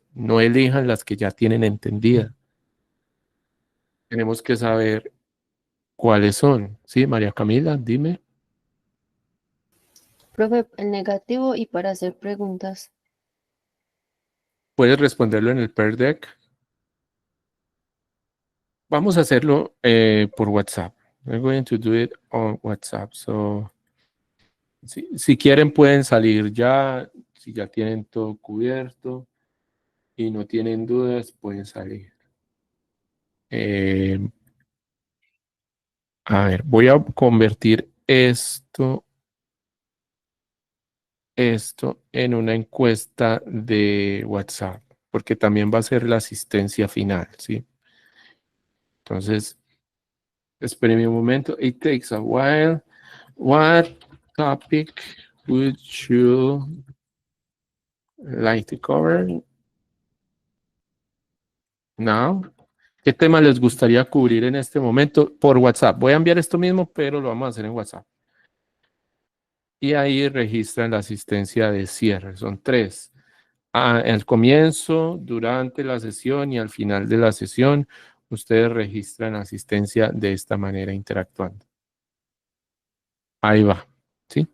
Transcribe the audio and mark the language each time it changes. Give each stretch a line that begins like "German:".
Spanish: No elijan las que ya tienen entendida. Tenemos que saber cuáles son. ¿Sí, María Camila? Dime. Profe, el negativo y para hacer preguntas. ¿Puedes responderlo en el Pear Deck? Vamos a hacerlo por WhatsApp.
English: We're going to do it on WhatsApp.
Spanish: So, si quieren pueden salir ya. Si ya tienen todo cubierto y no tienen dudas, pueden salir. A ver, voy a convertir esto en una encuesta de WhatsApp, porque también va a ser la asistencia final, ¿sí? Entonces, espérenme un momento.
English: It takes a while. What topic would you like to cover now?
Spanish: ¿Qué tema les gustaría cubrir en este momento por WhatsApp? Voy a enviar esto mismo, pero lo vamos a hacer en WhatsApp. Y ahí registran la asistencia de cierre. Son 3. Al comienzo, durante la sesión y al final de la sesión, ustedes registran asistencia de esta manera interactuando. Ahí va. ¿Sí?